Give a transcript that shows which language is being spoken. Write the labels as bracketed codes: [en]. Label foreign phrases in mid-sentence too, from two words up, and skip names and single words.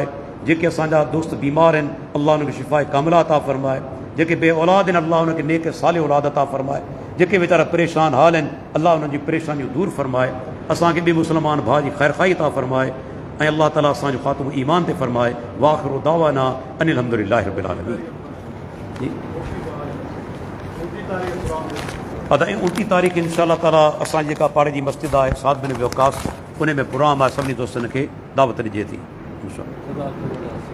[sd] जेके असांजा दोस्त बीमार आहिनि अल्लाह उनखे शिफ़ाए कामिला अता फरमाए। जेके बे औलाद आहिनि अल्लाह उनखे नेक साले औलाद अता फरमाए। जेके वीचारा परेशान हाल आहिनि अल्लाह उन्हनि जी परेशानियूं दूर फरमाए। असांखे बि मुस्लमान भाउ जी ख़ैरखाई अता फरमाए ऐं अल्लाह ताला असांजो ख़ात्मो ईमान ते फरमाए। [ar] وآخر دعوانا أن الحمد لله رب العالمين. [sd] जी अदा 29 तारीख़ [ar] إن شاء الله تعالى [sd] असांजी जेका पाड़े जी मस्जिद आहे साद बिन वक़ास, उन में प्रोग्राम आहे, सभिनी दोस्तनि खे दावत ॾिजे थी इंशाअल्लाह।